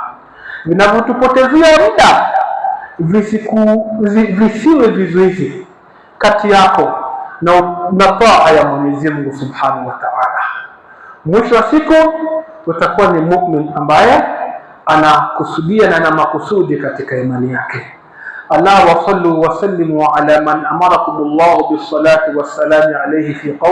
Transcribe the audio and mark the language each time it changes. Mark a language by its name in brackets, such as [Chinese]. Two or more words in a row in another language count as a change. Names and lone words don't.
[Swahili] Vinavyotupotezea muda visiwe vizuizi kati yako na taa ya Mwenyezi Mungu [Arabic] سبحانه وتعالى. [Swahili] Mwisho wa siku utakuwa ni mu'min ambaye anakusudia na ana makusudi katika imani yake. [Arabic] الله وصلوا وسلموا على من أمركم الله بالصلاة والسلام عليه في